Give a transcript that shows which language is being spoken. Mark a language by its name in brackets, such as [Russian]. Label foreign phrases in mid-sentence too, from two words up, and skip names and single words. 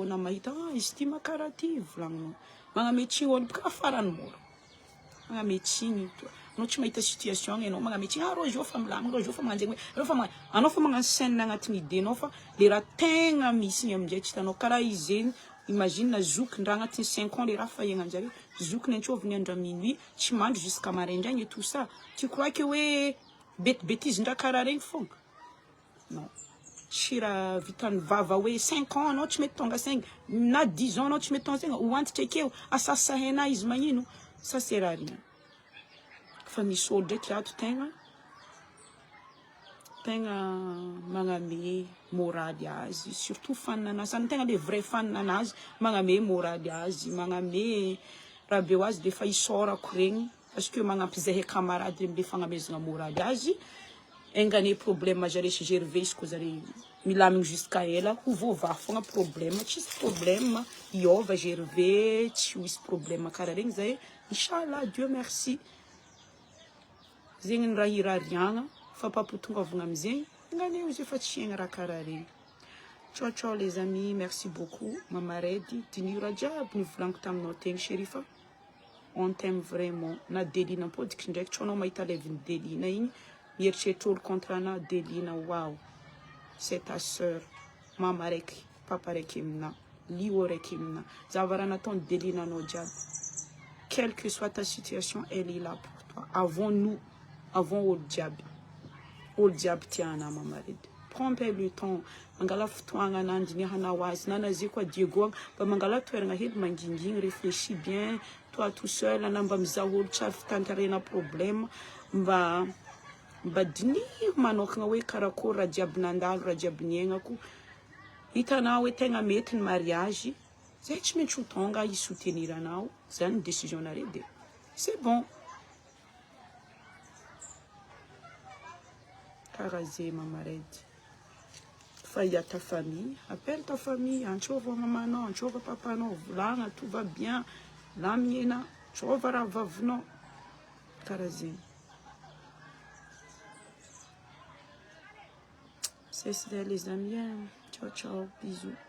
[Malagasy] na mahita izy ty makara ty volagninao magnametsigny olo boka farany mora magnametsigny anao tsy mahita situation enao magnametsigny rô jo fa milamina rô jo fa magnanjegny rô fa anao fa magnano scène agnatiny idénao fa le raha tegna misy igny aminjay tsy hitanao karaha izy zegny imagine zokin-draha agnatiny 5 ans le raha fa iagnanjare zokiny antsoviny andra minuit tsy mandro jusqu'à maraindraigny [French] et tout ça tu crois que [Malagasy] hoe bêtise-ndraha karaha regny fogna non tsy raha vitany vava hoe 5 ans anao tsy mety tonga saigny na 10 ans anao tsy mety tonga saigny hoantitra akeo asasahena izy magnino [French] ça sert à rien [Malagasy] fa misy olo ndraiky ato tegna magname moraly azy surtout fanina anazy sany tegna [French] le vrai [Malagasy] fanina anazy magname moraly azy magname raha be azy de fa isorako regny [French] parce que [Malagasy] magnampy zahay camarade amle fagnamezana moraly azy engane problème zare sy gervé izy ko zare milamigny jusqu'à ela ho vova fogna problème tsisy problème iova gervé tsy misy problème karaha regny zay inchallah [French] Dieu merci [Malagasy] zegny ny raha irariagna fa papotongavagna amizegny nganeo izy efa tsy haigna raha karaha regny [French] ciao les amis merci beaucoup [Malagasy] mamaredy dinira jiaby nivolaniko taminao tegny chéri fa [French] on t'aime vraiment [Malagasy] na Delina podikitry ndraiky tsy anao mahita leviny Delina igny mieritreritra olo contre ana Delina wow [French] c'est ta sœur [Malagasy] mama raiky papa raiky amina lio raiky amina zavaraha nataony Delina anao jiaby [French] quelle que soit ta situation elle est là pour toi avant [Malagasy] olo jiaby tiana mamaredy [French] prends le temps [Malagasy] mangala fotoagna nandinihanao azy nanazy koa Diego mba mangala toeragna hely mangingigny [French] réfléchis bien toi tout seul [Malagasy] ana mba mizaha olo tsary fitantarena problème mba diniho manokagna hoe karakory raha jiaby nandalo raha jiaby niaignako hitanao hoe tegna mety ny mariage zay tsy maintsy ho tonga isoutenir anao zany décision nare de [French] c'est bon [Malagasy] karaha zay mamaredy [French] Fa il y a ta famille, appelle ta famille, [Malagasy] antsova mamanao, antsova papanao, volagna, [French] tout va bien, [Malagasy] lamina, antsova raha vavinao, karaha zegny. [French] C'est ça les amis, ciao ciao, bisous.